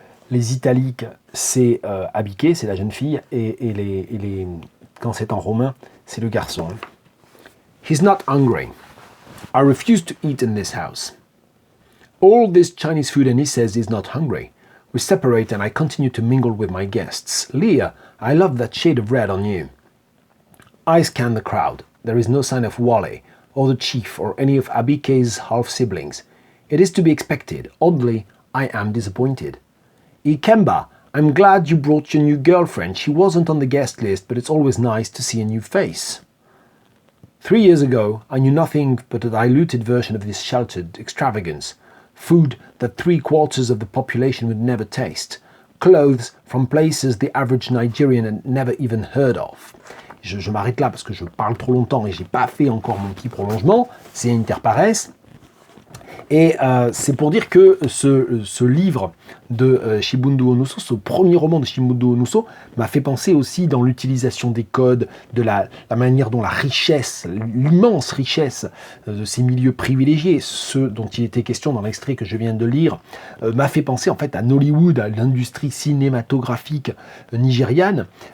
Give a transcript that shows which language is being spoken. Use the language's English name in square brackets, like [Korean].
[French] Les italiques, c'est Abike, c'est la jeune fille, et quand c'est en romain, c'est le garçon. [English] He's not hungry. I refuse to eat in this house. All this Chinese food and he says he's not hungry. We separate and I continue to mingle with my guests. Leah, I love that shade of red on you. I scan the crowd. There is no sign of Wale, or the chief, or any of Abike's half-siblings. It is to be expected. Oddly, I am disappointed. Ikemba, I'm glad you brought your new girlfriend. She wasn't on the guest list, but it's always nice to see a new face. 3 years ago, I knew nothing but a diluted version of this sheltered extravagance. Food that 3/4 of the population would never taste. Clothes from places the average Nigerian had never even heard of. [French] Je m'arrête là parce que je parle trop longtemps et j'ai pas fait encore mon petit prolongement. C'est interpares. Et c'est pour dire que ce livre de Shibundo Onuso, ce premier roman de Shibundo Onuso, m'a fait penser aussi dans l'utilisation des codes, de la manière dont la richesse, l'immense richesse de ces milieux privilégiés, ceux dont il était question dans l'extrait que je viens de lire, m'a fait penser en fait à Nollywood, à l'industrie cinématographique nigériane,